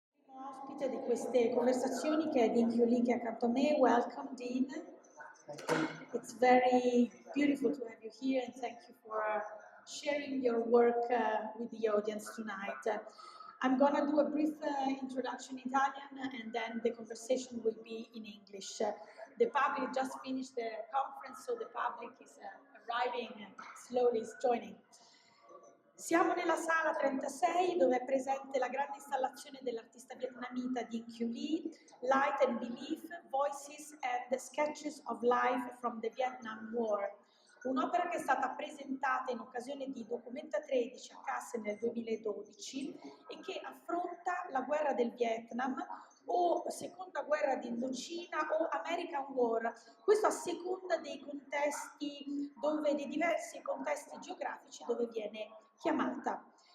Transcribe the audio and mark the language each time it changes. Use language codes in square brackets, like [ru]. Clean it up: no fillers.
[it] ospite di queste conversazioni che è Dinh che è accanto a me. [en] Welcome, Dean. It's very beautiful to have you here, and thank you for sharing your work with the audience tonight. I'm going to do a brief introduction in Italian, and then the conversation will be in English. The public just finished the conference, so the public is arriving slowly, is joining. [it] Siamo nella sala 36 dove è presente la grande installazione dell'artista vietnamita Dinh Lee, Light and Belief, Voices and Sketches of Life from the Vietnam War. Un'opera che è stata presentata in occasione di Documenta 13 a Kassel nel 2012 e che affronta la guerra del Vietnam o seconda guerra di Indocina o American War, questo a seconda dei contesti, dei diversi contesti geografici dove viene chiamata.